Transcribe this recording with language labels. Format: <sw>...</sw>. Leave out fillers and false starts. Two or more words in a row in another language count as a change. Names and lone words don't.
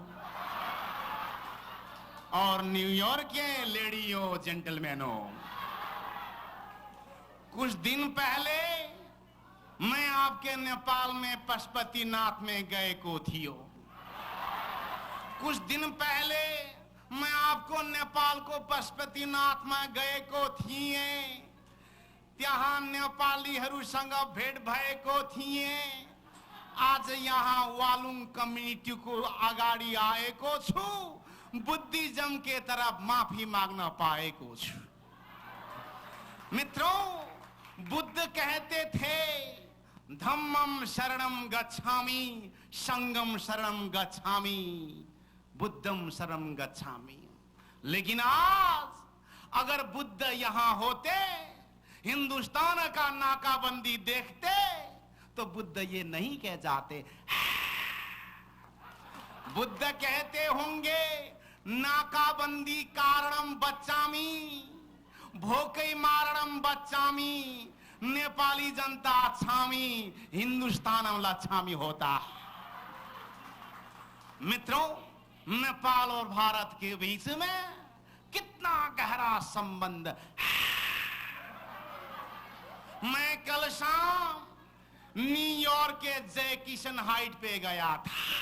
<hi>और न्यूयॉर्क के लेडियों जेंटलमैनों, कुछ दिन पहले मैं आपके नेपाल में पशुपतिनाथ में</hi> <ne>गए को थियो।</ne> <hi>कुछ दिन पहले मैं आपको नेपाल को पशुपतिनाथ में</hi> <ne>गए को थिए, त्यहाँ नेपालीहरूसँग भेट भएको थिए। आज यहाँ वालुङ कम्युनिटी को अगाडि आएको छु,</ne> <hi>बुद्धिज्म के तरफ माफी मांगना</hi> <ne>पाएको छु।</ne> <hi>मित्रों, बुद्ध कहते थे</hi> <pi>धम्मम शरणम गच्छामि, संगम शरणम गच्छामि, बुद्धम शरणम गच्छामि।</pi> <hi>लेकिन आज अगर बुद्ध यहाँ होते, हिंदुस्तान का नाकाबंदी देखते, तो बुद्ध ये नहीं कह जाते। बुद्ध कहते होंगे नाकाबंदी कारणम बच्चामी, भोकै मारणम बच्चामी, नेपाली जनता छामी, हिंदुस्तानम लच्छामी होता। मित्रों, नेपाल और भारत के बीच में कितना गहरा संबंध है। मैं कल शाम न्यूयॉर्क के जय किशन हाइट पे गया था।</hi>